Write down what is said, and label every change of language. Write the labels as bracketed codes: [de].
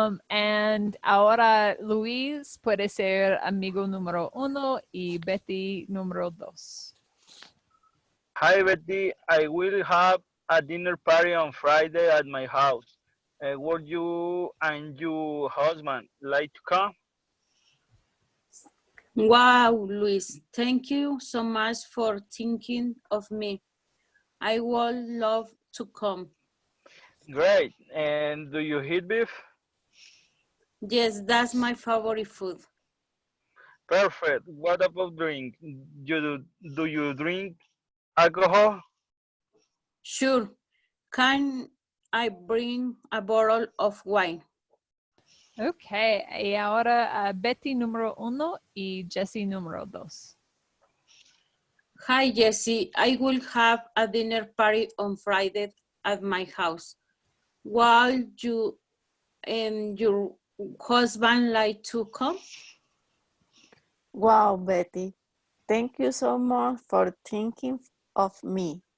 [es] And ahora Luis puede ser amigo número 1 y Betty número 2. [en] Hi, Betty. I will have a dinner party on Friday at my house. Would you and your husband like to come? Wow, Luis, thank you so much for thinking of me. I would love to come. Great. And do you eat beef? Yes, that's my favorite food. Perfect. What about drink? Do you drink alcohol? Sure. Can I bring a bottle of wine? [es] Okay, y ahora Betty número 1 y Jessie número 2. [en] Hi, Jessie. I will have a dinner party on Friday at my house. Will you and your husband like to come? Wow, Betty. Thank you so much for thinking of me.